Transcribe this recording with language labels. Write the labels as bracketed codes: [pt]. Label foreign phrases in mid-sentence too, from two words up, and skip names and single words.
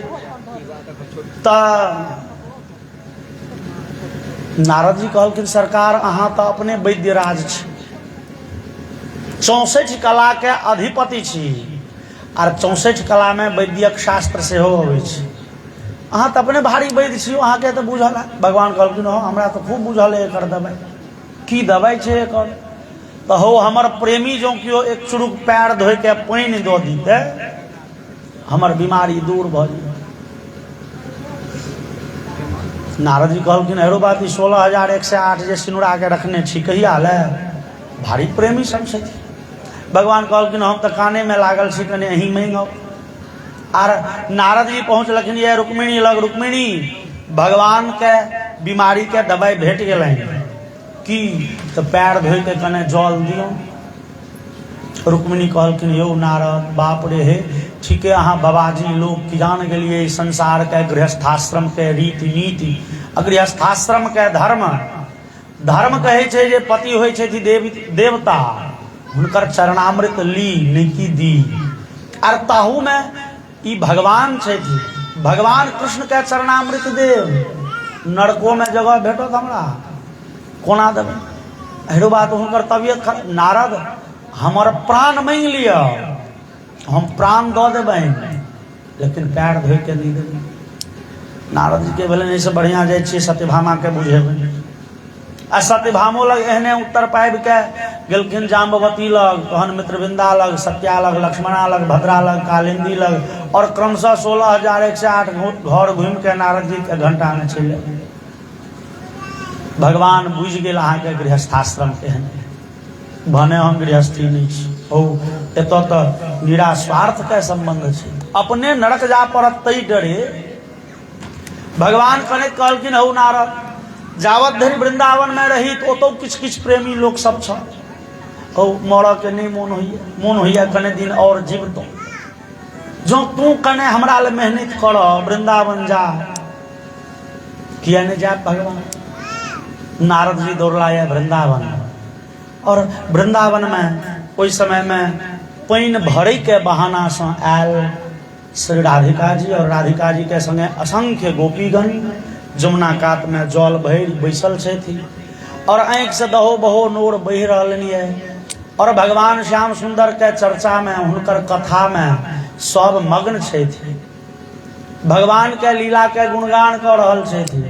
[mai] तो नारद जी कहलखिन सरकार अहाँ तो अपने वैद्य राज छी, 64 कला के अधिपति छी, और 64 कला में वैद्यक शास्त्र से हो अहाँ तो अपने भारी वैद्य छी, अहाँ के तो बुझल है। भगवान कहलखिन हो हमरा तो खूब बुझल है एकर दवाई की दवाई छै एकर। तो हो हमर प्रेमी जो कियो एक चुरुक पैर धोए के पानी दो दीते हमर बीमारी दूर भ जाए। नारद जी कहलखिन हेरो बात 16,108 जे सिनुरा के रखने छी कहिया ले, भारी प्रेमी सब छै। भगवान कहलखिन हम तो काने में लागल छी, कने अहीं मांगो। आर नारद जी पहुंचलखिन ये रुक्मिणी लग। रुक्मिणी भगवान के बीमारी के दवाई भेट गेलै की, तो पैर धोए के कने जल दियो। रुक्मिणी कहलखिन यौ नारद बाप रे हे ठीक है, अहाँ बाबाजी लोग की जान गेलिए संसार के गृहस्थाश्रम के रीति नीति, गृहस्थाश्रम के धर्म। धर्म कहे छे जे पति होय छे देवता हुनकर चरणामृत ली नहीं दी, और ताहू में ई भगवान छे थी, भगवान कृष्ण के चरणामृत देव। नरको में जगह भेटत हमरा कोना देवे। हेरो बात हुनकर तबियत खराब। नारद हमर प्राण मांग लिया, हम प्राण दो देबै, लेकिन पैर धोए के नहीं देबै। नारद जी के भेले नहीं से बढ़िया जाए छी सत्यभामा के बुझेबै। आ सत्यभामो लग एहने उत्तर पाबि के गेलखिन जाम्बवती लग, तहन मित्रविंदा लग, सत्या लग, लक्ष्मणा लग, भद्रा लग, कालिंदी लग, और क्रमशः 16,108 घर घूम के नारद जी के घंटा में चले। भगवान बुझ गेल अहाँ के गृहस्थाश्रम केहन भने हम गृहस्थी नहीं छी। ओ एतो तो निरास्वार्थ के संबंध छै, अपने नरक जा पड़त तई डरे। भगवान कने कहलखिन हौ नारद जावत धरि वृंदावन में रही तो ओतो किछ किछ प्रेमी लोग सब छ, ओ मर के नहीं मोन होइया कने दिन और जीवतो। जो तू कने हमरा ले मेहनत कर वृंदावन जा, किया नहीं जा भगवान। नारद जी दौड़ला है वृंदावन, और वृंदावन में ओई समय में पानी भरे के बहाना से आयल श्री राधिका जी, और राधिका जी के संगे असंख्य गोपीगण जमुना कात में जल भरि बैसल छथि, और आंख से दहो बहो नोर बहि रहलनि है। और भगवान श्याम सुंदर के चर्चा में हुनकर कथा में सब मग्न छथि, भगवान के लीला के गुणगान कर रहल छथि।